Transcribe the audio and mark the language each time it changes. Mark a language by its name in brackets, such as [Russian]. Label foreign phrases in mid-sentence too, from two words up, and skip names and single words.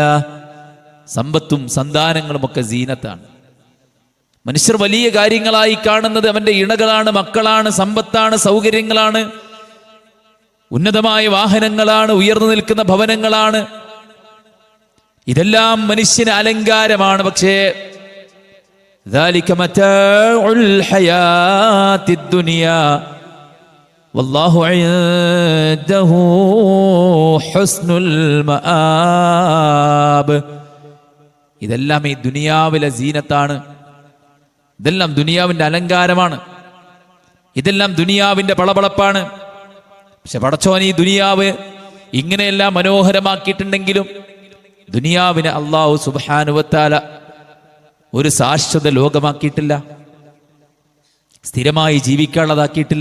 [Malayalam] സമ്പത്തും സന്താനങ്ങളും ഒക്കെ സീനത്താണ്. മനുഷ്യർ വലിയ കാര്യങ്ങളായി കാണുന്നത് അവന്റെ ഇണകളാണ്, മക്കളാണ്, സമ്പത്താണ്, സൗകര്യങ്ങളാണ്, ഉന്നതമായ വാഹനങ്ങളാണ്, ഉയർന്നു നിൽക്കുന്ന ഭവനങ്ങളാണ്. ഇതെല്ലാം മനുഷ്യന് അലങ്കാരമാണ്. [Arabic] പക്ഷേ ذلك متاع الحياة الدنيا والله عنده حسن المآب. [Malayalam] ഇതെല്ലാം ഈ ദുനിയാവിലെ സീനത്താണ്. ഇതെല്ലാം ദുനിയാവിന്റെ അലങ്കാരമാണ്. ഇതെല്ലാം ദുനിയാവിന്റെ പളപളപ്പാണ്. പക്ഷെ പടച്ചോൻ ഈ ദുനിയാവ് ഇങ്ങനെയെല്ലാം മനോഹരമാക്കിയിട്ടുണ്ടെങ്കിലും ദുനിയാവിനെ [Arabic] الله سبحانه وتعالى [Malayalam] ഒരു ശാശ്വത ലോകമാക്കിയിട്ടില്ല, സ്ഥിരമായി ജീവിക്കാനുള്ളതാക്കിയിട്ടില്ല.